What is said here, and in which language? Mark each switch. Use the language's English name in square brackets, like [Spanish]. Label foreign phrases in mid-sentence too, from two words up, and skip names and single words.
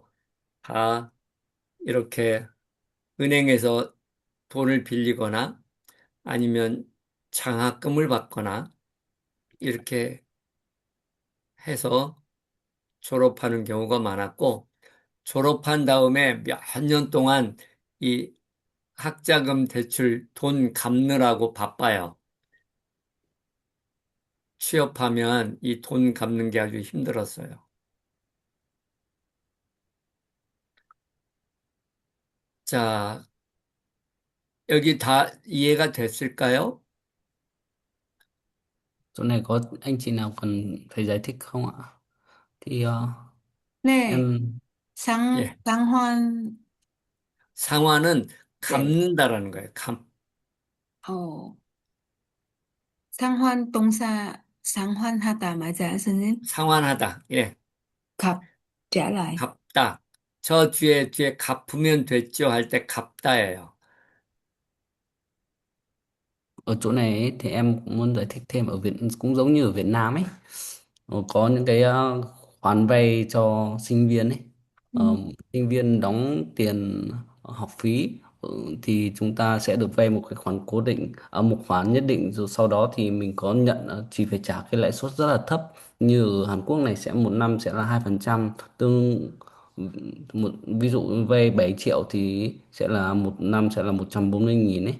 [Korean] 다 이렇게 은행에서 돈을 빌리거나 아니면 장학금을 받거나 이렇게 해서 졸업하는 경우가 많았고 졸업한 다음에 몇 년 동안 이 학자금 대출 돈 갚느라고 바빠요. 취업하면 이 돈 갚는 게 아주 힘들었어요. 자, 여기 다 이해가 됐을까요? [Vietnamese] Chỗ này có anh chị nào cần phải giải thích không ạ? Thì [Korean] 네, [Vietnamese] em [Korean] 예. 상환, 상환은 네, 갚는다라는 거예요. 어, 상환 동사 상환하다 맞아요, 선생님? 상환하다. 예. 갚, [Vietnamese] trả lại. [Korean] 갚다. 저 뒤에 갚으면 됐죠 할 때 갚다예요. [Vietnamese] ở chỗ này ấy, thì em cũng muốn giải thích thêm ở Việt cũng giống như ở Việt Nam ấy. Có những cái khoản vay cho sinh viên ấy. Ừ. Sinh viên đóng tiền học phí thì chúng ta sẽ được vay một cái khoản cố định ở một khoản nhất định rồi sau đó thì mình có nhận chỉ phải trả cái lãi suất rất là thấp, như ở Hàn Quốc này sẽ một năm sẽ là 2%, tương ví dụ vay 7 triệu thì sẽ là một năm sẽ là 140.000 ấy.